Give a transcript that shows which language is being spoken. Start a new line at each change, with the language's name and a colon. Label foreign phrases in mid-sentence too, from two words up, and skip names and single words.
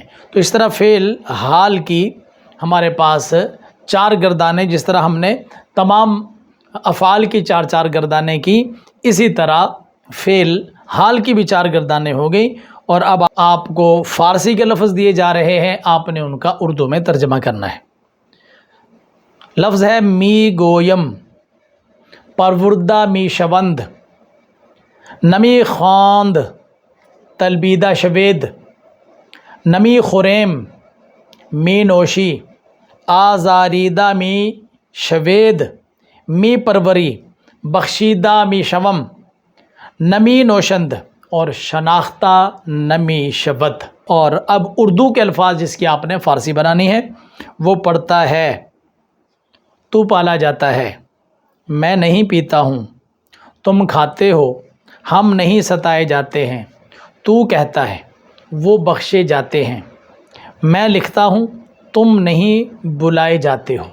Urdu: تو اس طرح فعل حال کی ہمارے پاس 4 گردانیں، جس طرح ہم نے تمام افعال کی 4 گردانیں کی، اسی طرح فعل حال کی بھی 4 گردانیں ہو گئی۔ اور اب آپ کو فارسی کے لفظ دیے جا رہے ہیں، آپ نے ان کا اردو میں ترجمہ کرنا ہے۔ لفظ ہے
Persian: می گویم، پروردہ می شوند، نمی خواند تلبیدہ شوید، نمی خوریم می نوشی، آزاریدہ می شوید، می پروری بخشیدہ می شوم، نمی نوشند اور شناختہ نمی شود۔
Urdu: اور اب اردو کے الفاظ جس کی آپ نے فارسی بنانی ہے، وہ پڑھتا ہے، تو پالا جاتا ہے، میں نہیں پیتا ہوں، تم کھاتے ہو، ہم نہیں ستائے جاتے ہیں، تو کہتا ہے، وہ بخشے جاتے ہیں، میں لکھتا ہوں، تم نہیں بلائے جاتے ہو۔